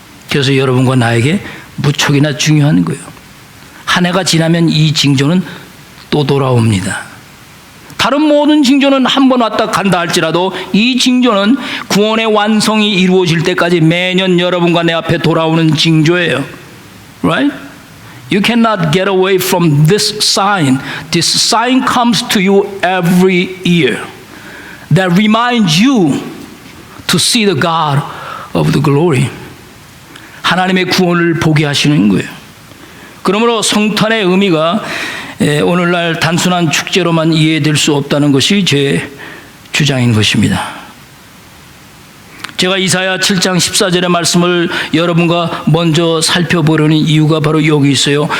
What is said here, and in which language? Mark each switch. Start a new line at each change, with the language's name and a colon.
Korean: 그래서 여러분과 나에게 무척이나 중요한 거예요. 한 해가 지나면 이 징조는 또 돌아옵니다. 다른 모든 징조는 한 번 왔다 간다 할지라도 이 징조는 구원의 완성이 이루어질 때까지 매년 여러분과 내 앞에 돌아오는 징조예요.
English: Right? You cannot get away from this sign. This sign comes to you every year that reminds you to see the God of the glory.
Korean: 하나님의 구원을 보게 하시는 거예요. 그러므로 성탄의 의미가 오늘날 단순한 축제로만 이해될 수 없다는 것이 제 주장인 것입니다. 제가 이사야 7장 14절의 말씀을 여러분과 먼저 살펴보려는 이유가 바로 여기 있어요.